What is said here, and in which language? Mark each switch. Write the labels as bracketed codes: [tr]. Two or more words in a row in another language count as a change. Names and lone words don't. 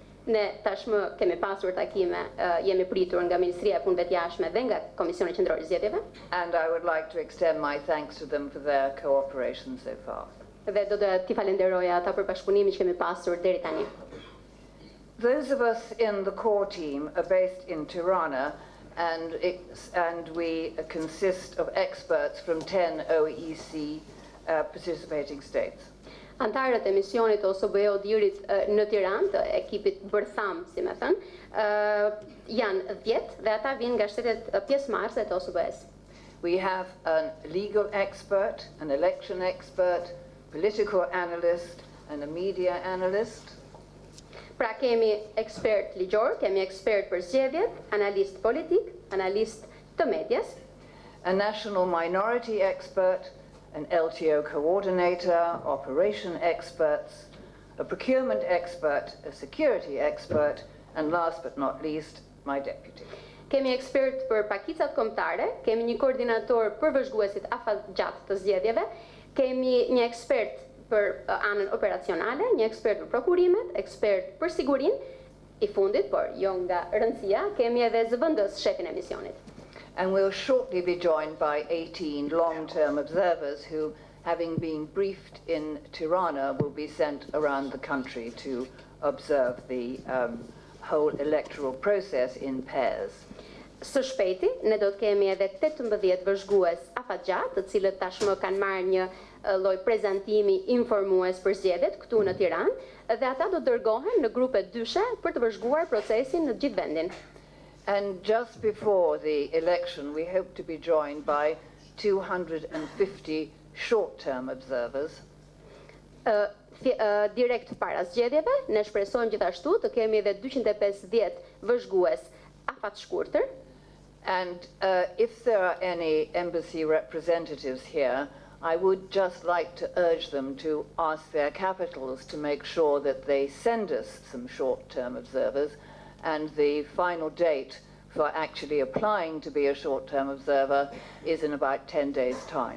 [sq] Ne tashmë kemi pasur takime, jemi pritur nga Ministria e Punëve të Jashtme dhe nga Komisioni Qendror i Zgjedhjeve. [en] And I would like to extend my thanks to them for their cooperation so far. [sq] Dhe do të t'i falenderoja ata për bashkëpunimin që kemi pasur deri tani. [en] Those of us in the core team are based in Tirana, and we consist of experts from 10 OEC participating states. [sq] Antarët e misionit OSBE-OHDIR-it në Tiranë, të ekipit bërtham, si me thënë, janë 10 dhe ata vinë nga shtetet pjesëmarrëse të OSBE-s. [en] We have a legal expert, an election expert, political analyst, and a media analyst. [sq] Pra kemi ekspert ligjor, kemi ekspert për zgjedhjet, analist politik, analist të medias, [en] a national minority expert, an LTO coordinator, operation experts, a procurement expert, a security expert, and last but not least, my deputy. [sq] Kemi ekspert për pakicat kombëtare, kemi një koordinator për vëzhguesit afatgjatë të zgjedhjeve, kemi një ekspert për anën operacionale, një ekspert për prokurimet, ekspert për sigurinë, i fundit, por jo nga rëndësia, kemi edhe zëvendës shefin e misionit. [en] And we'll shortly be joined by 18 long-term observers who, having been briefed in Tirana, will be sent around the country to observe the whole electoral process in pairs. [sq] Së shpejti, ne do të kemi edhe 18 vëzhgues afatgjatë, të cilët tashmë kanë marrë një lloj prezantimi informues për zgjedhjet këtu në Tiranë, dhe ata do dërgohen në grupe dyshe për të vëzhguar procesin në gjithë vendin. [en] And just before the election, we hope to be joined by 250 short-term observers. [sq] Direkt para zgjedhjeve, ne shpresojmë gjithashtu të kemi edhe 250 vëzhgues afat shkurtër. [en] And if there are any embassy representatives here, I would just like to urge them to ask their capitals to make sure that they send us some short-term observers, and the final date for actually applying to be a short-term observer is in about 10 days' time.